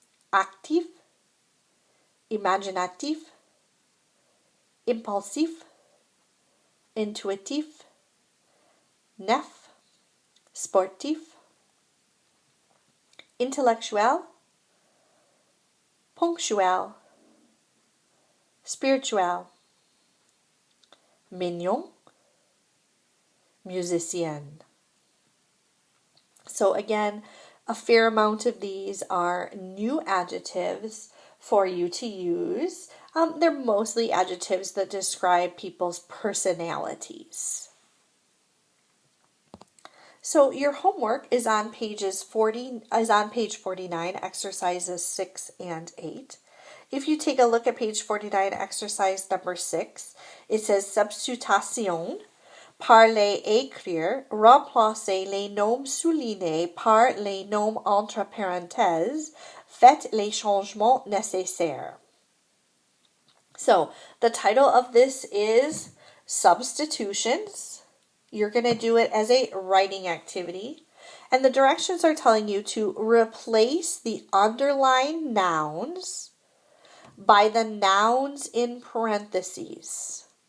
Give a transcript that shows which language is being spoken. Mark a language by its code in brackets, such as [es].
[fr] actif, imaginatif, impulsif, intuitif, neuf, sportif, intellectuel, ponctuel, spirituel, mignon, musicien. [en] So again, a fair amount of these are new adjectives for you to use. They're mostly adjectives that describe people's personalities. So your homework is on page 49, exercises 6 and 8. If you take a look at page 49, exercise number 6, it says substitution. [fr] Parler, écrire, remplacer les noms soulignés par les noms entre parenthèses. Faites les changements nécessaires. [en] So the title of this is Substitutions. You're going to do it as a writing activity. And the directions are telling you to replace the underlined nouns by the nouns in parentheses.